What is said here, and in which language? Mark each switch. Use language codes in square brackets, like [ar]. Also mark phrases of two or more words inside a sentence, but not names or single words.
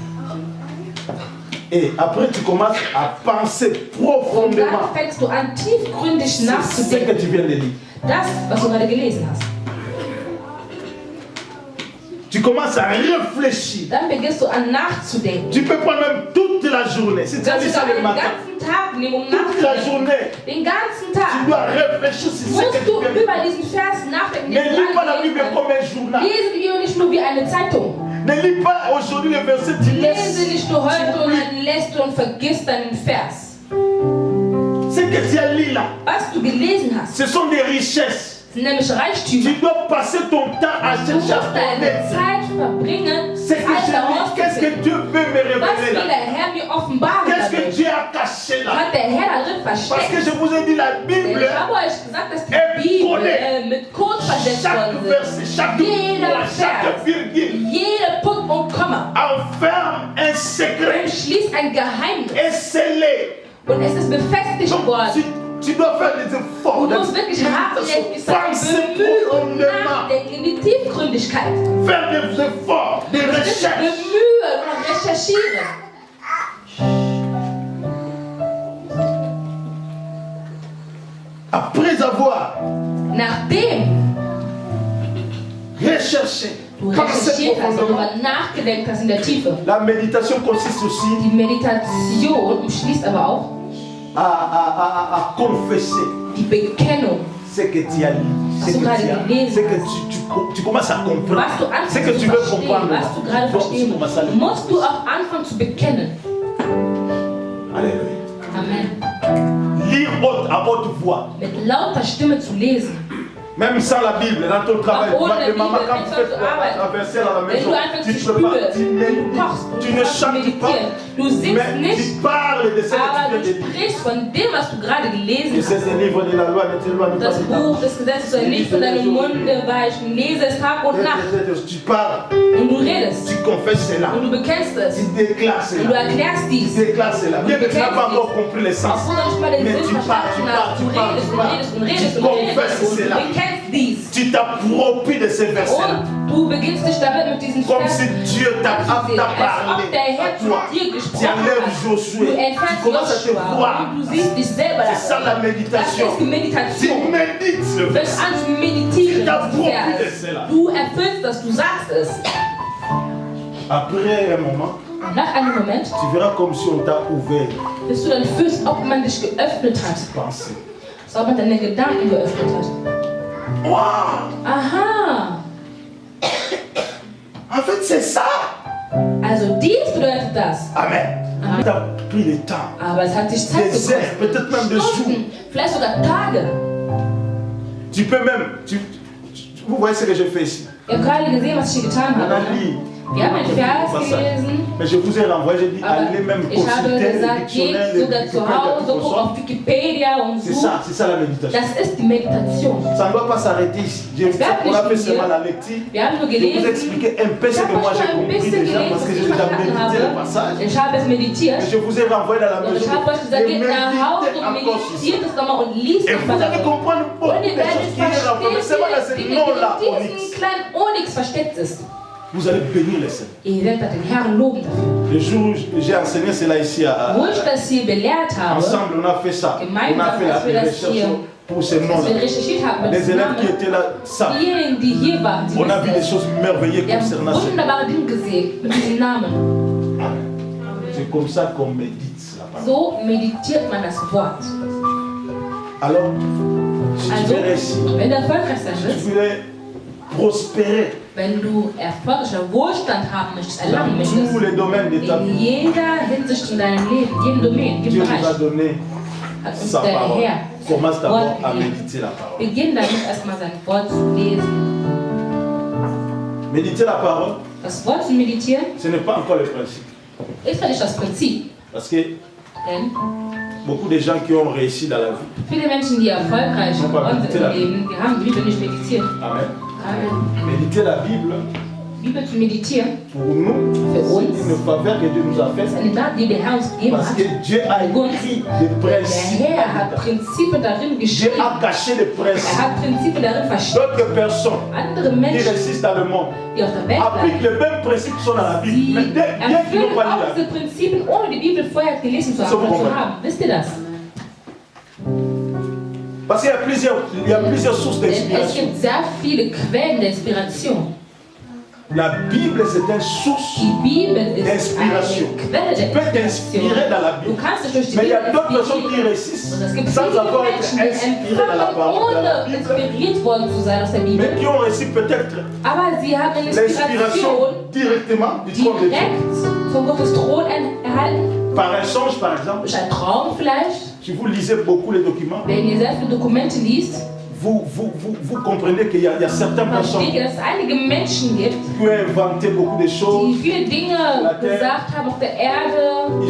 [fr] et après tu commences à penser [de] und [fr] profondément [de] dann fängst du an, tiefgründig [fr] sur ce que [de] nachzudenken. [fr] tu viens de lire. [de] Das, was du gerade gelesen hast. [fr] Tu commences à réfléchir. [de] Dann beginnst du an nachzudenken. [fr] Tu peux prendre même toute la journée. Si tu as [de] Kannst [fr] lu [de] du [fr] ça le [de] den [fr] matin, [de] ganzen Tag nehmen, um [fr] toute la [de] nachzudenken. [fr] journée, [de] Den ganzen [fr] tu [de] Tag [fr] dois réfléchir sur ce que [de] musst [fr] tu [de] du [fr] viens de [de] über [fr] lire. [de] diesen Vers nachdenken. [fr] Ne [de] den du [fr] lis pas la [de] angelesen [fr] Bible [de] hast. [fr] comme un journal. [de] Lese die Bibel nicht nur wie eine Zeitung. [fr] Ne lis pas aujourd'hui le verset, tu [de] Lese [fr] laisses. [de] nicht nur heute und dann lässt du und vergisst deinen Vers. [fr] Ce que tu as lu là, [de] Was du gelesen hast, [fr] ce sont des richesses. [de] sind nämlich Reichtümer. [fr] Tu dois passer ton temps à [de] Du [fr] chercher à [de] musst deine [fr] connaître. [de] Zeit verbringen, [fr] Ce que [de] alles [fr] je lis, qu'est-ce que [de] herauszufinden. [fr] Dieu veut me [de] Was [fr] révéler [de] will [fr] là? [de] der Herr mir offenbaren [fr] Qu'est-ce que [de] dadurch? [fr] Dieu a caché là? [de] Hat der Herr darin [fr] Parce que [de] versteckt? [fr] je vous ai dit, la [de] Denn [fr] Bible, [de] ich habe euch gesagt, dass [fr] Elle [de] die Bibel [fr] connaît [de] mit Code versetzt [fr] chaque [de] worden [fr] verset, [de] ist. [fr] chaque [de] Jeder [fr] point, chaque [de] Vers, [fr] virgule [de] jeder Punkt und Komma [fr] enferme un secret [de] umschließt ein Geheimnis. [fr] et scellé. [de] Und es ist befestigt [fr] Donc, [de] worden. [fr] tu dois faire des efforts. [de] Du musst wirklich hartnäckig sein, [fr] Penser [de] bemühen und [fr] profondément. [de] nachdenken in die Tiefgründigkeit. [fr] Faire des efforts, des recherches. [de] Bemühen und recherchieren. [fr] Après avoir [de] Nachdem [fr] recherché, [de] du [fr] pensé [de] recherchiert hast und [fr] profondément, [de] darüber nachgedacht hast in der Tiefe, [fr] la méditation consiste aussi [de] die Meditation umschließt aber auch [fr] à confesser [de] die Bekennung. [fr] ce que tu as lu, ce que, tu commences à comprendre, [de] Was du [fr] ce que [de] anfängst [fr] tu [de] zu [fr] veux [de] verstehen, [fr] comprendre. [de] was du gerade [fr] Donc, tu [de] verstehen [fr] commences à le [de] musst du auch anfangen zu bekennen. [fr] Alléluia. [de] Amen. [fr] Lire à haute voix, [de] Mit lauter Stimme zu lesen. [fr] même sans la Bible, dans ton travail. [de] Auch ohne [fr] Les mamans, [de] Bibel, [fr] quand [de] wenn [fr] vous faites [de] du arbeitest. [fr] un verset à la [de] Wenn [fr] maison, [de] du anfängst [fr] tu [de] zu [fr] ne peux pas, [de] spüren, wenn du kochst und [fr] tu [de] du [fr] ne [de] kannst [fr] chantes [de] meditieren, [fr] pas, [de] du singst [fr] mais [de] nicht, [fr] tu parles de ce que [de] aber [fr] tu [de] du [fr] viens de lire. [de] sprichst von dem, was du gerade gelesen [fr] Et c'est [de] hast. [fr] un livre de la loi, ne t'éloigne pas [de] Das [fr] du [de] Buch [fr] temps. [de] des Gesetzes soll nicht von deinem Munde weichen. Lese es Tag und Nacht [fr] Tu parles, [de] und du redest [fr] tu confesses cela, [de] und du bekennst es [fr] tu déclares [de] und du [fr] cela, [de] erklärst [fr] tu [de] dies. [fr] déclares cela. Bien que tu n'as pas encore compris le sens, [de] Obwohl du nicht mal den [fr] mais [de] Sinn [fr] tu parles, [de] verstanden hast, du redest und redest und redest [fr] tu [de] und redest [fr] confesses [de] und du [fr] cela. [de] bekennst dies. [fr] Tu t'appropries de ces versets-là, [de] Und du beginnst dich damit mit diesen [fr] comme si [de] Versen [fr] Dieu t'a [de] anzusehen, als [fr] parlé [de] ob der [fr] à [de] Herr zu [fr] toi. [de] dir [fr] Tu [de] gesprochen [fr] enlèves [de] hat. Du [fr] Josué, tu [de] entfernst [fr] commences à te [de] Joshua [fr] voir. [de] und du siehst dich selber [fr] C'est ça la [de] darin. [fr] méditation. [de] Das ist die [fr] Tu [de] Meditation. [fr] médites le [de] Du fängst [fr] verset. [de] an zu meditieren. [fr] Tu t'appropries [de] diesen [fr] de [de] Vers. [fr] cela. [de] Du erfüllst das, du sagst es. [fr] Après un moment, [de] Nach einem Moment [fr] tu verras comme si on t'a ouvert [de] wirst du dann fühlst, ob man dich geöffnet hat. [fr] pensée. [de] So, ob man deine Gedanken geöffnet hat. Wow! Aha! [fr] En fait, c'est ça. [de] Also dies bedeutet das. [fr] Amen. Ça a pris le temps. [de] Aber es hat sich Zeit [fr] Des heures, peut-être même des jours. [de] Stunden, vielleicht sogar Tage. [fr] Tu peux même. Vous voyez ce que je fais ici. [de] Ihr habt gerade gesehen, was ich hier getan [fr] On [de] habe. [fr] a [de] Ne? [fr] lu. [de] Wir haben einen Vers gelesen. [fr] Mais je vous ai renvoyé, j'ai dit, [de] Aber [fr] allez même [de] ich habe [fr] consulter le [de] gesagt, [fr] dictionnaire, [de] geht [fr] le [de] sogar zu Hause, guck auf Wikipedia und [fr] C'est [de] so. [fr] ça la méditation. [de] Das ist die Meditation. [fr] Ça ne doit pas s'arrêter ici. On a fait seulement la lecture. [de] Wir haben nur [fr] Je vous [de] gelesen. [fr] expliquer un peu [de] Ich [fr] ce [de] habe [fr] que moi [de] euch [fr] j'ai [de] schon ein [fr] compris [de] bisschen [fr] déjà [de] gelesen, [fr] parce [de] was [fr] que [de] ich [fr] j'ai déjà [de] verstanden [fr] médité le [de] habe. [fr] passage. [de] Ich habe es meditiert. [fr] Et je vous ai renvoyé dans la [de] Und [fr] maison. [de] ich habe euch gesagt, geht nach Hause und [fr] encore ici. [de] meditiert es nochmal und liest [fr] Et [de] es [fr] vous allez [de] nochmal. [fr] comprendre [de] Und [fr] beaucoup [de] ihr [fr] de choses [de] werdet [fr] qui est renvoyé. C'est [de] verstehen, [fr] voilà ce [de] wie [fr] nom-là, [de] in [fr] Onyx. [de] diesem kleinen Onyx versteckt ist. [fr] Vous allez bénir les saints. [de] Ihr werdet den Herrn loben dafür. [fr] Le jour où j'ai enseigné cela ici [de] Wo ich das hier belehrt habe, [fr] ensemble, on a fait ça. On a fait la recherche pour ces [de] dass [fr] noms-là. [de] wir recherchiert haben mit [fr] Les [de] diesem [fr] élèves qui [de] Namen, [fr] étaient là savent. [de] diejenigen, die hier waren, die [fr] On a vu des [de] wissen [fr] choses merveilleuses [de] es. Wir [fr] concernant [de] haben [fr] ce nom. [de] wunderbare Dinge gesehen mit diesem Namen. [fr] C'est comme ça qu'on médite la parole. [de] So meditiert man das Wort. [fr] Alors, si tu [de] Also, [fr] veux réussir, [de] wenn du erfolgreich sein [fr] si [de] willst, [fr] tu veux prospérer [de] wenn du erfolgreicher Wohlstand haben möchtest, erlangen [fr] dans tous [de] möchtest, [fr] les domaines de ta [de] in [fr] vie, [de] jeder Hinsicht in deinem Leben, jedem Domain, [fr] Dieu [de] jedem [fr] nous a [de] Bereich, [fr] donné [de] hat uns [fr] sa [de] der [fr] parole. [de] Herr [fr] Commence [de] sein [fr] d'abord [de] Wort [fr] à [de] gegeben. [fr] méditer la parole. [de] Beginn damit erstmal sein Wort zu lesen. [fr] Méditer la parole, [de] Das Wort zu meditieren [fr] ce n'est pas encore le principe. [de] ist ja nicht das Prinzip. [fr] Parce que [de] Denn [fr] beaucoup de gens qui ont réussi dans la vie, [de] viele Menschen, die erfolgreich [fr] Non, pas [de] geworden sind meditieren. im Leben, die haben die Bibel nicht meditiert. [fr] Amen. [de] Amen. [fr] Méditer la Bible, [de] Bibel zu meditieren [fr] pour nous, c'est une faveur que Dieu nous a faite. [de] ist eine Tat, die der Herr uns gegeben [fr] Parce [de] hat. [fr] que Dieu a écrit des [de] Der [fr] principes. [de] Herr hat Prinzipien darin [fr] Dieu [de] geschrieben. [fr] a caché des [de] Er [fr] principes. [de] hat Prinzipien darin versteckt. [fr] D'autres personnes [de] Andere [fr] qui [de] Menschen, [fr] réussissent dans le monde [de] die auf der Welt [fr] appliquent [de] bleiben, [fr] les mêmes principes qui sont dans la Bible. Mais [de] die [fr] bien qu'ils n'ont [de] erfüllen [fr] pas lu [de] auch [fr] la [de] diese [fr] Bible. [de] Prinzipien, ohne die Bibel vorher gelesen zu So haben. warum? Wisst ihr das? [fr] Parce qu'il y a plusieurs sources [de] Denn es [fr] d'inspiration. [de] gibt sehr viele Quellen der Inspiration. [fr] La Bible, c'est une source. [de] Die Bibel ist [fr] D'inspiration. [de] eine Quelle [fr] Tu [de] der [fr] peux t'inspirer dans la [de] Du [fr] Bible. [de] kannst dich durch die [fr] Mais il y [de] Bibel [fr] a d'autres personnes qui [de] inspirieren. [fr] réussissent [de] Und es gibt [fr] sans [de] viele [fr] avoir été [de] Menschen, die [fr] inspirés dans la [de] empfangen, [fr] parole, dans la [de] ohne [fr] Bible, [de] inspiriert worden zu sein aus der Bibel. [fr] mais qui ont réussi peut-être [de] Aber sie haben eine [fr] l'inspiration [de] Inspiration [fr] directement du trône de Dieu. [de] direkt von Gottes Thron erhalten. [fr] Par un songe, par exemple, [de] Durch einen Traum vielleicht. [fr] si vous lisez beaucoup les documents, [de] Wenn ihr sehr viele Dokumente liest, [fr] vous comprenez qu'il y a certaines personnes [de] versteht ihr, dass es einige Menschen gibt, [fr] qui ont inventé beaucoup de [de] die [fr] choses. [de] viele Dinge gesagt haben auf der Erde.